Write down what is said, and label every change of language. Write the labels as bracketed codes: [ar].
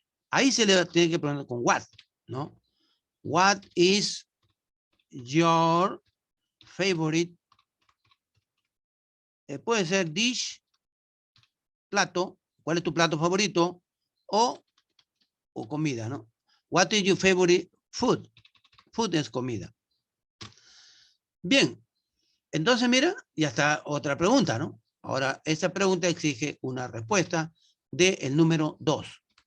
[es] Ahí se le tiene que preguntar con what, ¿no? [en] What is your favorite? [es] Puede ser dish, plato, ¿Cuál es tu plato favorito? O comida, ¿no? [en] What is your favorite food? [es] Food es comida. Bien. Entonces, mira, ya está otra pregunta, ¿no? Ahora, esta pregunta exige una respuesta del número 2.